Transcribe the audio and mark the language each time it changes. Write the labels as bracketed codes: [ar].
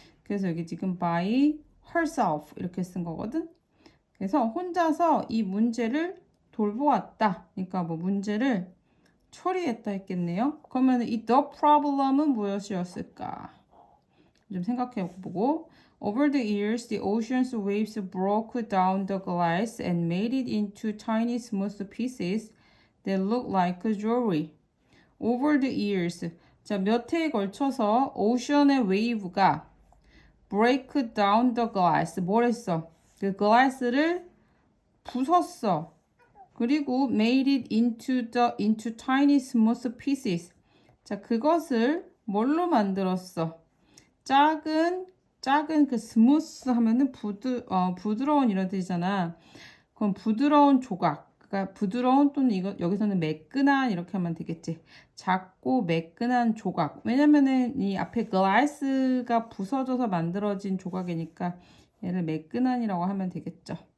[ko] 그래서 여기 지금 [en] by herself [ko] 이렇게 쓴 거거든. 그래서 혼자서 이 문제를 돌보았다. 그러니까 뭐 문제를 처리했다 했겠네요. 그러면 이 the problem은 무엇이었을까? 좀 생각해 보고. [en] Over the years, the ocean's waves broke down the glass and made it into tiny smooth pieces that look like jewelry. Over the years, [ko] 자, 몇 해에 걸쳐서 오션의 웨이브가 [en] break down the glass, [ko] 뭘 했어? 그 glass를 부쉈어. 그리고 [en] made it into tiny smooth pieces. [ko] 자, 그것을 뭘로 만들었어? 작은 그 스무스 하면은 부드러운 이런 뜻이잖아. 그럼 부드러운 조각. 그러니까 부드러운 또는 이거 여기서는 매끈한 이렇게 하면 되겠지. 작고 매끈한 조각. 왜냐면은 이 앞에 glass가 부서져서 만들어진 조각이니까 얘를 매끈한이라고 하면 되겠죠.